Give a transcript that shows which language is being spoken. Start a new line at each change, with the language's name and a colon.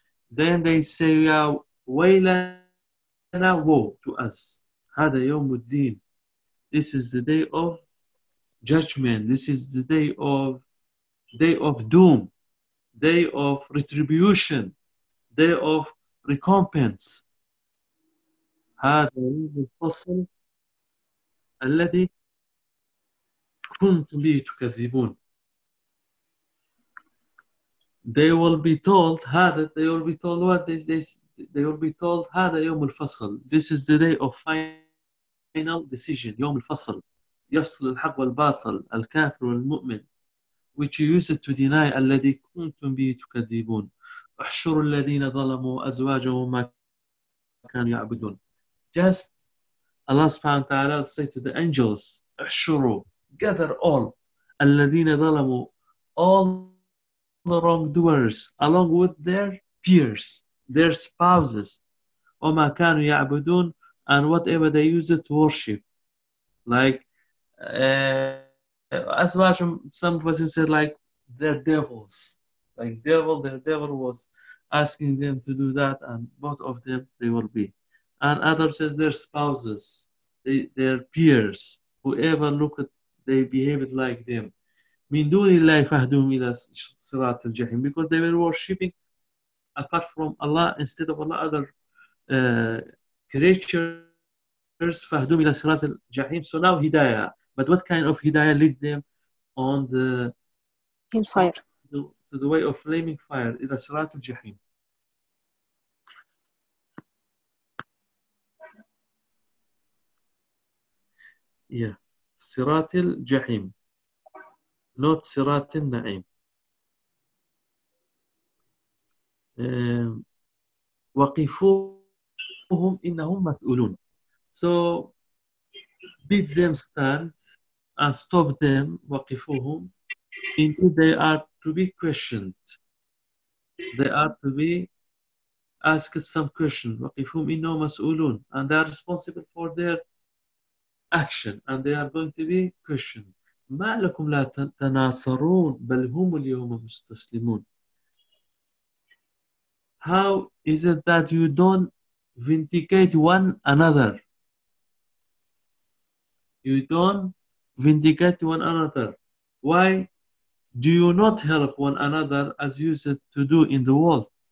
English: Then they say,
Arabic: يَا وَيْلَنَا,
English: woe to us.
Arabic: هَذَا يَوْمُ الدِّينِ.
English: This is the day of judgment. This is the day of doom, day of retribution, day of recompense.
Arabic: هذا يوم الفصل الذي كنتم به تكذبون.
English: They will be told هذا. They will be told what this. They will be told
Arabic: هذا يوم الفصل.
English: This is the day of final decision.
Arabic: يوم الفصل يفصل الحق والباطل الكافر والمؤمن.
English: Which you used to deny
Arabic: الذي كنتم به تكذبون. احشروا الذين ظلموا أزواجهم وما كانوا يعبدون.
English: Just Allah
Arabic: سبحانه وتعالى
English: say to the angels,
Arabic: احشروا,
English: gather all
Arabic: الذين ظلموا,
English: all the wrongdoers along with their peers, their spouses,
Arabic: وما كانوا يعبدون,
English: and whatever they used to worship, like
Arabic: أزواجهم,
English: some person said like their devils, like devil, their devil was asking them to do that, and both of them they will be. And others says their spouses, their peers, whoever look at, they behaved like them.
Arabic: من دون الله فهدوهم إلى صراط الجحيم,
English: because they were worshipping apart from Allah instead of Allah other creatures.
Arabic: فهدوهم إلى صراط الجحيم.
English: So now hidayah, but what kind of hidayah lead them on the in fire to the way of flaming fire
Arabic: إلى صراط الجحيم.
English: Yeah,
Arabic: صراط الجحيم,
English: not
Arabic: صراط النعيم. وقفوهم إنهم مسؤولون.
English: So bid them stand and stop them,
Arabic: وقفوهم,
English: until they are to be questioned. They are to be asked some question.
Arabic: وقفوهم إنهم مسؤولون,
English: and they are responsible for their action, and they are going to be questioned.
Arabic: ما لكم لا تناصرون بل هم اليوم مستسلمون.
English: How is it that you don't vindicate one another? You don't vindicate one another. Why do you not help one another as you said to do in the world?